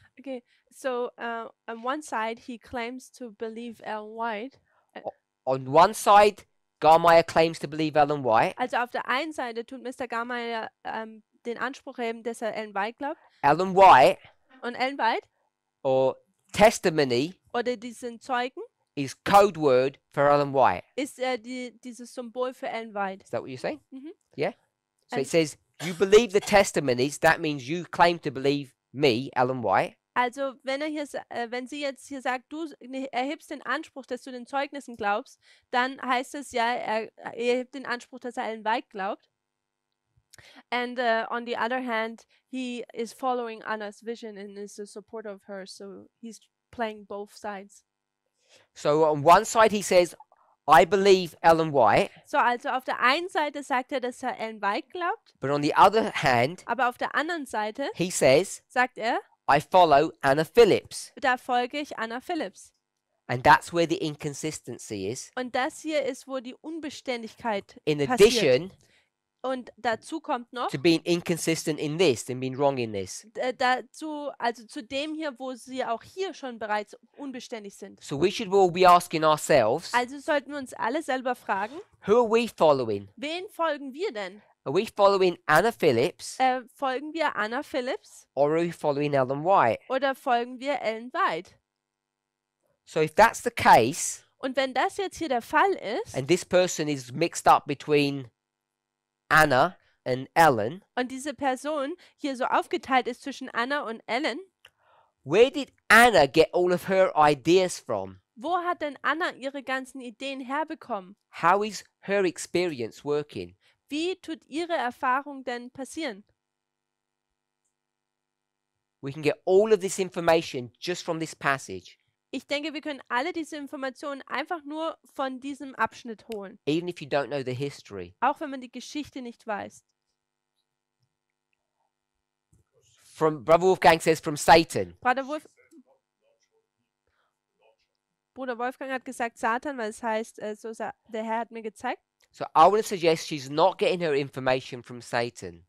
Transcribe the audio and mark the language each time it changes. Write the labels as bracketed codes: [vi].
[en] Okay, so on one side he claims to believe Ellen White. On one side, Garmaya claims to believe Ellen White. [de] Also auf der einen Seite tut Mr. Gallmeier den Anspruch heben, dass er Ellen White glaubt. [en] Ellen White, [de] Und Ellen White [en] or testimony, [de] oder diesen Zeugen [en] is code word for Ellen White. [de] ist dieses Symbol für Ellen White. [en] Is that what you're saying? Mhm. Yeah. So And- it says, you believe the testimonies. That means you claim to believe me, Ellen White. [de] Also wenn sie jetzt hier sagt, du erhebst den Anspruch, dass du den Zeugnissen glaubst, dann heißt es ja, er erhebt den Anspruch, dass er Ellen White glaubt. [en] And on the other hand, he is following Anna's vision and is a supporter of hers. So he's playing both sides. So on one side he says, I believe Ellen White, [de] So, also auf der einen Seite sagt er, dass er Ellen White glaubt, [en] but on the other hand, [de] aber auf der anderen Seite [en] he says, [de] sagt er, [en] I follow Anna Phillips. [de] da folge ich Anna Phillips. [en] And that's where the inconsistency is. [de] Und das hier ist, wo die Unbeständigkeit [en] In [de] passiert. [en] addition [de] Und dazu kommt noch, [en] to being inconsistent in this and being wrong in this. [de] dazu, also zu dem hier, wo sie auch hier schon bereits unbeständig sind. [en] So we should all be asking ourselves, [de] Also sollten wir uns alle selber fragen, [en] who are we following? [de] wen folgen wir denn? [en] Are we following Anna Phillips [de] Folgen wir Anna Phillips [en] or are we following Ellen White? [de] oder folgen wir Ellen White? [en] So if that's the case, [de] Und wenn das jetzt hier der Fall ist [en] and this person is mixed up between Anna and Ellen, [de] und diese Person hier so aufgeteilt ist zwischen Anna und Ellen, [en] where did Anna get all of her ideas from? [de] wo hat denn Anna ihre ganzen Ideen herbekommen? [en] How is her experience working? [de] Wie tut ihre Erfahrung denn passieren? [en] We can get all of this information just from this passage, [de] Ich denke, wir können alle diese Informationen einfach nur von diesem Abschnitt holen, [en] even if you don't know the history. [de] auch wenn man die Geschichte nicht weiß. [en] From Brother Wolfgang says from Satan. [de] Bruder Wolfgang hat gesagt Satan, weil es heißt, der Herr hat mir gezeigt. [en] So I want to suggest she's not getting her information from Satan.